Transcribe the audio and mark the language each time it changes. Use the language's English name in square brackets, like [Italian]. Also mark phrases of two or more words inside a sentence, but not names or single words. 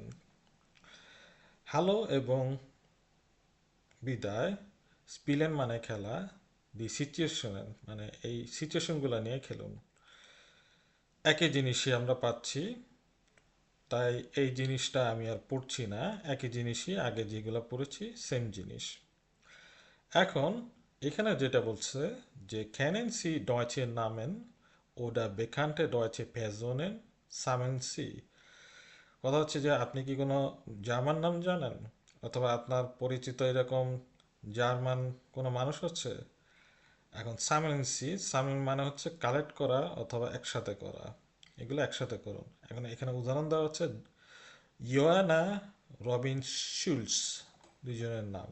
[Bangla] হ্যালো এবং বিদায়, স্পিলেন মানে খেলা, [German] die Situationen [Bangla] মানে এই সিচুয়েশনগুলো নিয়ে খেলুন। একই জিনিসই আমরা পাচ্ছি, তাই এই জিনিসটা আমি আর পড়ছি না। একই জিনিসই আগে যেগুলো পড়েছি সেম জিনিস। এখন এখানে যেটা বলছে যে [German] kennen Sie deutsche Namen oder bekannte deutsche Personen? Sammeln Sie। [Bangla] কথা হচ্ছে যে আপনি কি কোনো জার্মান নাম জানেন, অথবা আপনার পরিচিত এরকম জার্মান কোনো মানুষ আছে? এখন [German] Sammeln Sie, [Bangla] সামেন মানে হচ্ছে কালেক্ট করা অথবা একসাথে করা, এগুলো একসাথে করুন। এখন এখানে উদাহরণ দেওয়া হচ্ছে ইয়োয়ানা, রবিন শুলস, দুইজনের নাম।